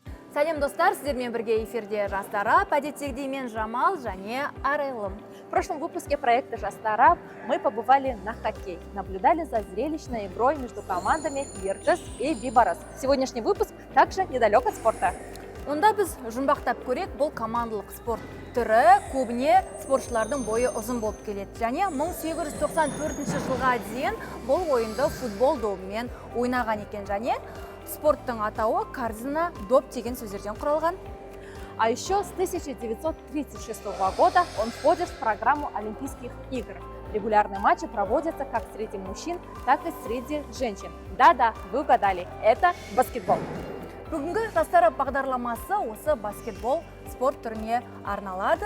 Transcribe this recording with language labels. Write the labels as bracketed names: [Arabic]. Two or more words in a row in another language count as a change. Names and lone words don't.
[Kazakh] Сәлем достар, сіздермен бірге эфирде жастара, әдеттегідей мен Жамал және Арайлым. [Russian] В прошлом выпуске проекта «Жастара» мы побывали на хоккей, наблюдали за зрелищной игрой между командами Virtus и Бибарас. Сегодняшний выпуск также недалек от спорта. [Kazakh] Онда біз жұмбақтап көрек, бұл командалық спорт түрі көбіне спортшылардың бойы ұзын болып келеді. Және 1894 жылға дейін бұл ойынды футбол добымен ойнаған екен. Және спорттың атауы корзина доп деген сөздерден құралған. [Russian] А еще с 1936 года он входит в программу Олимпийских игр. Регулярные матчи проводятся как среди мужчин, так и среди женщин. Да-да, вы угадали, это баскетбол. [Kazakh] Бүгінгі жастар бағдарламасы осы баскетбол спорт түріне арналады.